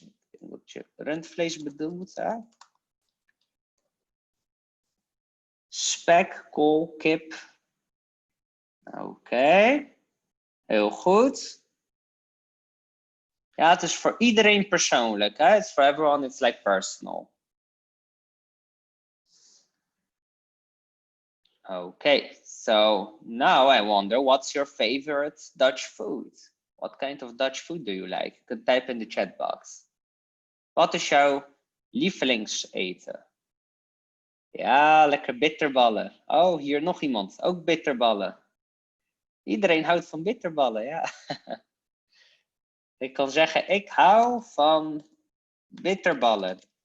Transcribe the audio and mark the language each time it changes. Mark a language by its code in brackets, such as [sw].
[nl] Ik denk dat je rundvlees bedoelt, hè? Spek, kool, kip. Oké, heel goed. Ja, het is voor iedereen persoonlijk, hè? [en] It's for everyone, it's like personal. Okay, so now I wonder, what's your favorite Dutch food? What kind of Dutch food do you like? You can type in the chat box. [nl] Wat is jouw lievelingseten? Ja, lekker bitterballen. Oh, hier nog iemand. Ook bitterballen. Iedereen houdt van bitterballen, ja. Ik kan zeggen, ik hou van bitterballen.